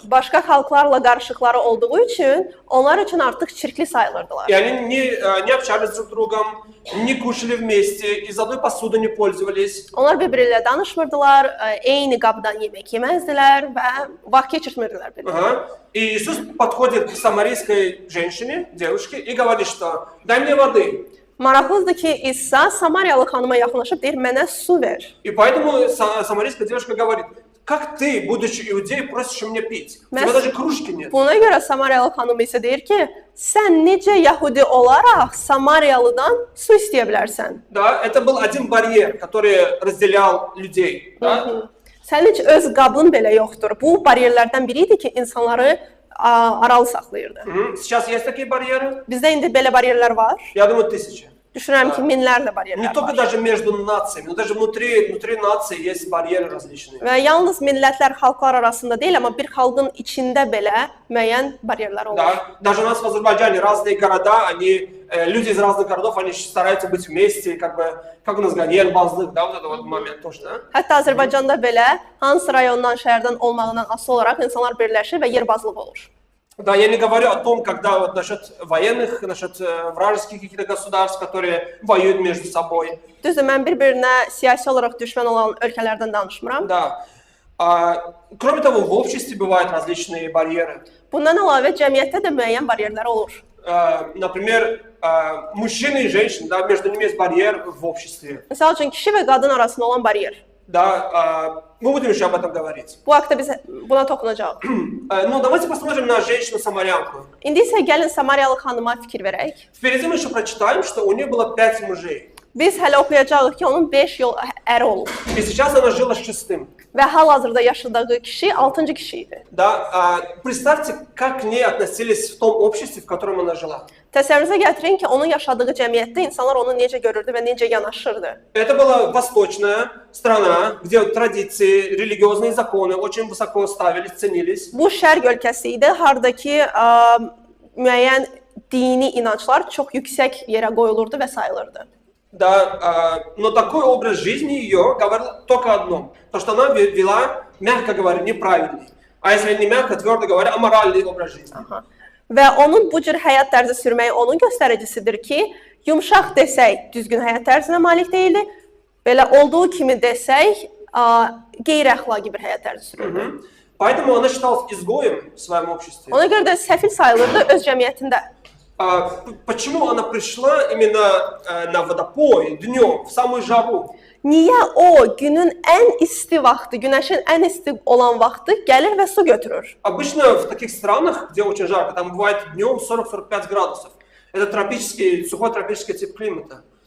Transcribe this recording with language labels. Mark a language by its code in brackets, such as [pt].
[az] Başqa xalqlarla qarışıqları olduğu üçün onlar üçün artıq çirkli sayılırdılar. [ru] И они не общались друг с другом, не кушали вместе, из одной посуды не пользовались. [az] Onlar bir-biri ilə danışmırdılar, eyni qabdan yemək yeməzdilər və vaxt keçirtmirdilər bir-birinə. [ru] И Иисус подходит к самарийской женщине, девушке, и говорит, что дай мне воды. [az] Maraqlıdır ki, İsa Samariyalı xanıma yaxınlaşıb deyir, mənə su ver. [ru] И поэтому самарийская девушка говорит, как ты, будучи иудеей, просишь меня пить? У тебя даже кружки нет. [az] Buna görə Samariyalı xanım isə deyir ki, sən necə Yahudi olaraq Samariyalıdan su istəyə bilərsən? [ru] Да, это был один барьер, который разделял людей. Да? [az] Sənin heç öz qabın belə yoxdur. Bu bariyerlərdən biri idi ki, insanları aralı saxlayırdı. [ru] Сейчас есть такие барьеры? [az] Bizdə indi belə bariyerlər var. [ru] Я думаю, 1000. [az] Düşünürəm ki, minlərlə [ru] Не [az] bariyerlər [ru] только [az] var. [ru] даже между нациями, но даже внутри нации есть барьеры различные. [az] Və yalnız millətlər, xalqlar arasında deyil, amma bir xalqın içində belə müəyyən bariyerlər olur. [ru] Да, даже у нас в Азербайджане разные города, люди из разных городов, они стараются быть вместе, как у нас Yer-bazlık, да, вот этот вот момент тоже, да? [az] Hətta Azərbaycanda belə hansı rayondan, şəhərdən olmağından asılı olaraq insanlar birləşir və yerbazlıq olur. [ru] Да, я не говорю о том, когда вот насчет военных, насчет вражеских каких-то государств, которые воюют между собой. [az] Düzdür, mən bir-birinə siyasi olaraq düşmən olan ölkələrdən danışmıram. [ru] Да. Кроме того, в обществе бывают различные барьеры. [az] Bundan əlavə cəmiyyətdə də müəyyən bariyerlər olur. [ru] Например, мужчины и женщины, да, между ними есть барьер в обществе. [az] Məsəl üçün kişi və qadın arasında olan bariyer. [ru] Да, мы будем еще об этом говорить. [az] Bu haqda biz buna toxunacağıq. [ru] Ну, давайте посмотрим на женщину-самарянку. [az] İndi isə gəlin Samariyalı xanıma fikir verək. [ru] Впереди мы еще прочитаем, что у нее было 5 мужей. [az] Biz hələ oxuyacağıq ki, onun 5 yıl əri olub [ru] И сейчас она жила с шестым. [az] və hal-hazırda yaşadığı kişi 6-cı kişi idi. [ru] Да, представьте, как к ней относились в том обществе, в котором она жила. [az] Təsəvvürünüzə gətirin ki, onun yaşadığı cəmiyyətdə insanlar onu necə görürdü və necə yanaşırdı. [ru] Это была восточная страна, где традиции, религиозные законы очень высоко ставились, ценились. [az] Bu şərq ölkəsi idi, hardakı müəyyən dini inanclar çox yüksək yerə qoyulurdu və sayılırdı. [ru] Да, но такой образ жизни ее говорил только одно, то, что она вела, мягко говоря, неправильный. А если не мягко, твердо говоря, аморальный образ жизни. [az] Və onun bu cür həyat tərzi sürməyi onun göstəricisidir ki, yumşaq desək düzgün həyat tərzinə malik deyildi, belə olduğu kimi desək qeyri-əxlaqi bir həyat tərzi sürürdü. [ru] Поэтому она считалась изгоем в своем обществе. [az] Ona görə də səfil sayılırdı öz cəmiyyətində. [ru] Почему она пришла именно на водопой днем, в самую жару? [az] Niyə o günün ən isti vaxtı, günəşin ən isti olan vaxtı gəlir və su götürür? [ru] Обычно в таких странах, где очень жарко, там бывает днем 40-45 градусов. Это тропический, сухой тропический тип климата.